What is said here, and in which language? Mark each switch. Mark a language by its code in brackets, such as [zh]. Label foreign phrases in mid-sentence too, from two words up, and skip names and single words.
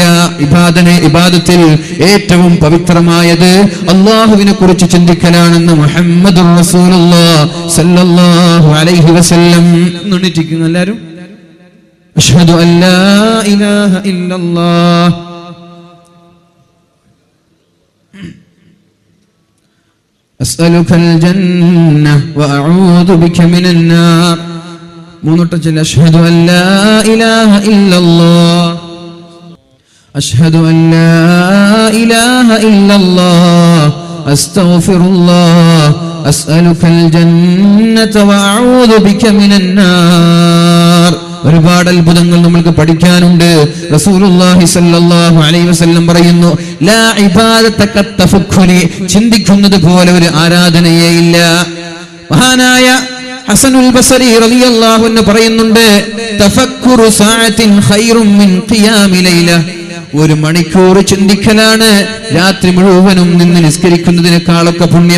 [ml] ഇബാദത്തിൽ ഏറ്റവും പവിത്രമായത് അല്ലാഹുവിനെ കുറിച്ച് ചിന്തിക്കലാണെന്ന് [ar] محمد رسول الله صلى الله عليه وسلم. [ml] എണ്ണിട്ടിരിക്കുന്നു എല്ലാവരും. [ar] أشهد أن لا إله إلا الله أسألك الجنة وأعوذ بك من النار. മൂന്നോട്ടം أشهد أن لا إله إلا الله أشهد أن لا إله إلا الله أستغفر الله أسألك الجنة وأعوذ بك من النار. [ml] ഒരുപാട് അത്ഭുതങ്ങൾ നമ്മൾക്ക് പഠിക്കാനുണ്ട്. [ar] رسول الله صلى الله عليه وسلم [ml] പറയുന്നു, [ar] لا عبادة كالتفكر, [ml] ചിന്തിക്കുന്നത് പോലെ ഒരു ആരാധനയേ ഇല്ല. മഹാനായ ഹസനുൽ ബസരി [ar] رضي الله عنه [ml] പറയുന്നുണ്ട്, [ar] تفكر ساعة خير من قيام ليلة, [ml] ഒരു മണിക്കൂർ ചിന്തിക്കലാണ് രാത്രി മുഴുവനും നിന്ന് നിസ്കരിക്കുന്നതിനേക്കാളൊക്കെ പുണ്യം.